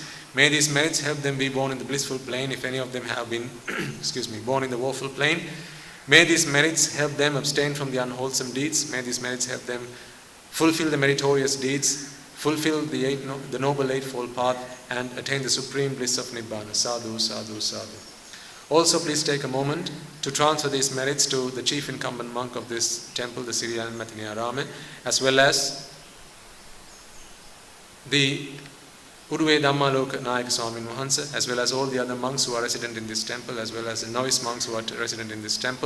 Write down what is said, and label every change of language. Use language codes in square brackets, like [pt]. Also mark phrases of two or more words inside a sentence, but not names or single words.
[en] May these merits help them be born in the blissful plane, if any of them have been born in the woeful plane. May these merits help them abstain from the unwholesome deeds. May these merits help them fulfill the meritorious deeds, fulfill the Noble Eightfold Path, and attain the supreme bliss of Nibbana. [pi] Sadhu, sadhu, sadhu. [en] Also, please take a moment to transfer these merits to the chief incumbent monk of this temple, the Siri Alan Mathiniyaramaya, as well as the Uduve Dhammaloka Nayaka Swamin Wahansa, as well as all the other monks who are resident in this temple, as well as the novice monks who are resident in this temple.